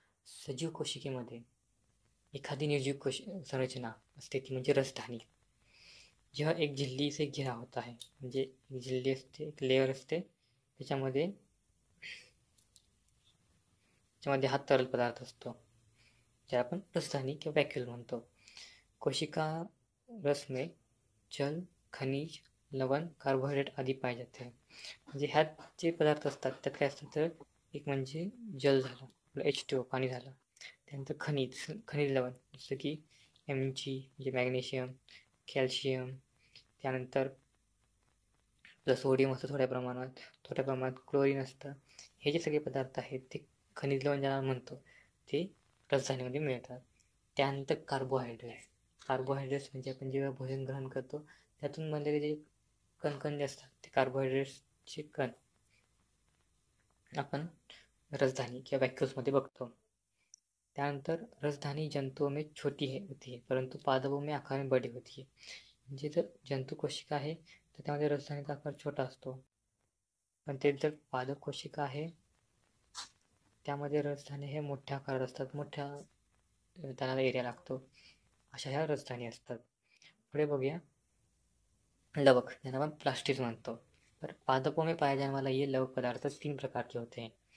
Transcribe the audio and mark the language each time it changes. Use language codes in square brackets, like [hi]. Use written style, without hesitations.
[mr] सजीव कोशिकेमध्ये एखादी निर्जीव संरचना असते ती म्हणजे रसधानी. जेव्हा [hi] एक झिल्ली से घिरा होता है, [mr] म्हणजे एक झिल्ली असते, एक लेअर असते, त्याच्यामध्ये हा तरल पदार्थ असतो ज्याला आपण रसधानी किंवा व्हॅक्यूल म्हणतो. [hi] कोशिका रस में जल, खनिज, लवण, कार्बोहायड्रेट आदी पाए जाते हैं. [mr] म्हणजे ह्यात जे पदार्थ असतात त्यात काय असतं तर एक म्हणजे जल झालं, H2O पाणी झालं, त्यानंतर खनिज लवण जसं की Mg म्हणजे मॅग्नेशियम, कॅल्शियम, त्यानंतर सोडियम असतं थोड्या प्रमाणात क्लोरीन असतं. हे जे सगळे पदार्थ आहेत ते खनिज लवण ज्याला म्हणतो ते रसधानीमध्ये मिळतात. त्यानंतर कार्बोहायड्रेट्स म्हणजे आपण जेव्हा भोजन ग्रहण करतो त्यातून बनलेले जे कणकण जे असतात ते कार्बोहायड्रेट्सचे कण आपण रसधानी किंवा व्हॅक्यूल्समध्ये बघतो. त्यानंतर [hi] रसधानी जंतुओं में छोटी होती है परंतु पादपों में आकार में बड़ी होती है. [mr] म्हणजे जर जंतू कोशिका आहे तर त्यामध्ये रसधानीचा आकार छोटा असतो, पण ते जर पादप कोशिका आहे त्यामध्ये रसधानी हे मोठ्या आकारात असतात, मोठ्या त्याला एरिया लागतो. अशा ह्या रसधानी असतात. पुढे बघूया लवक, ज्यांना आपण प्लास्टिक म्हणतो. [hi] तर पादपों में पाए जाने वाला ये लवक पदार्थ 3 प्रकार के होते हैं.